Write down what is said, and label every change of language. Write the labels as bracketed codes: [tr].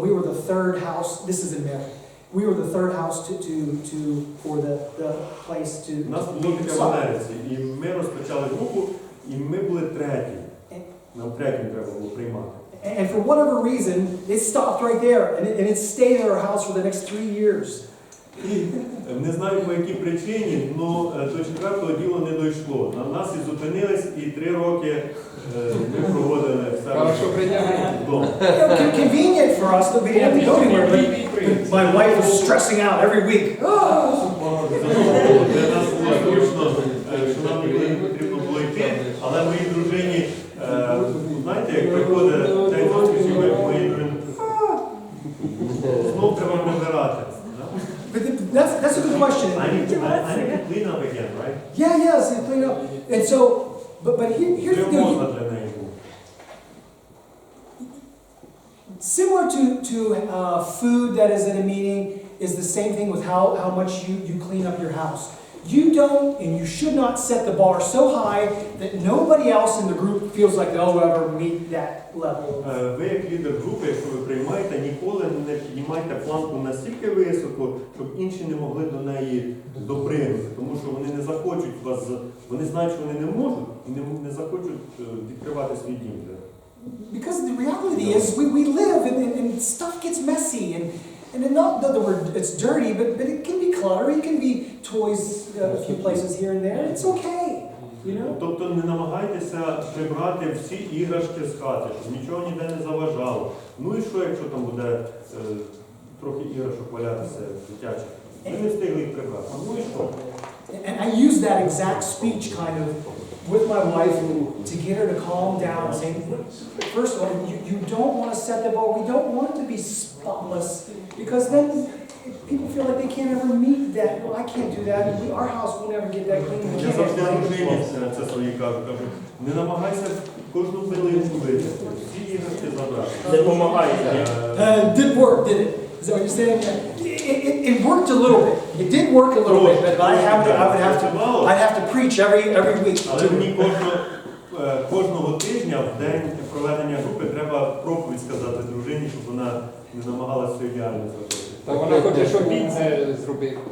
[en] We were the third house. This is in America. We were the third house for the place to. [uk] У нас було таке в Америці, і ми розпочали групу, і ми були треті. Нам третім треба було приймати. [en] And for whatever reason, it stopped right there, and it stayed at our house for the next 3 years. [uk] Не знаю по якій причині, але до 4-го діло не дійшло. На нас і зупинились, і 3 роки ми проводили вдома. [en] Convenient for us that we didn't have to go anywhere, but my wife was stressing out every week. [uk] Для нас було зручно, що нам ніколи не потрібно було йти, але моїй дружині, знаєте, як приходить день зустрічі, моїй дружині, знов треба прибирати. [en] But that's a good question. I need to clean up again, right? Yes, clean up. And so, but here's the thing. Similar to food that is in a meeting is the same thing with how much you clean up your house. You don't and you should not set the bar so high that nobody else in the group feels like they'll ever meet that level. [uk] Ви як лідер групи, якщо ви приймаєте, ніколи не піднімайте планку настільки високо, щоб інші не могли до неї допригнути, тому що вони не захочуть вас, вони знають, що вони не можуть, і не захочуть відкривати свій дім. [en] Because the reality is we live and stuff gets messy and not that it's dirty, but it can be cluttery, it can be toys a few places here and there. It's okay. You know? [uk] Тобто не намагайтеся прибрати всі іграшки з хати, щоб нічого ніде не заважало. Ну і що, якщо там буде трохи іграшок валятися дитячих? Ми не встигли їх прибрати. Ну і що? [en] And I use that exact speech kind of with my wife to get her to calm down, saying, first of all, you don't want to set the bar. We don't want it to be spotless, because then people feel like they can't ever meet that. Well, I can't do that. Our house will never get that clean. We [uk] Я [en] can't [uk] завжди [en] get [uk] дружині це своїй кажу, не намагайся кожну пилинку вийти, всі іграшки забрати. Не допомагає. [en] It did work, did it? Is that what you're saying? It worked a little bit. It did work a little bit, but I'd have to preach every week. [uk] Але мені кожного тижня в день проведення групи треба проповідь сказати дружині, щоб вона не намагалася все ідеально зробити. Та вона хоче, щоб він це зробив.